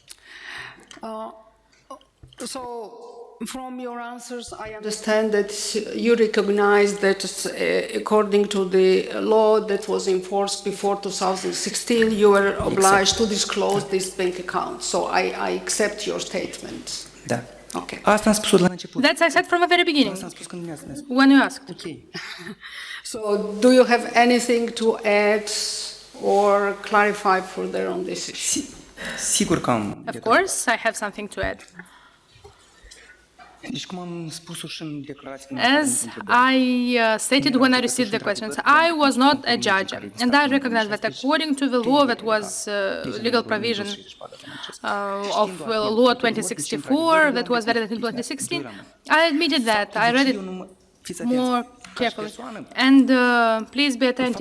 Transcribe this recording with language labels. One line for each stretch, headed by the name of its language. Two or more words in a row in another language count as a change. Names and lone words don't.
English: So, from your answers, I understand that you recognize that according to the law that was enforced before 2016, you were obliged to disclose this bank account. So I accept your statement.
Romanian: Da.
English: Okay.
Romanian: Asta am spus la început.
English: That's I said from the very beginning,
Romanian: Asta am spus când mi-ați spus.
English: when you asked. Okay. So, do you have anything to add or clarify further on this issue?
Romanian: Sigur că am.
English: Of course, I have something to add.
Romanian: Deci cum am spus-o și în declarație.
English: As I stated when I received the questions, I was not a judge, and I recognize that according to the law that was legal provision of law 2064, that was valid until 2016, I admitted that. I read it more carefully. And please be attentive.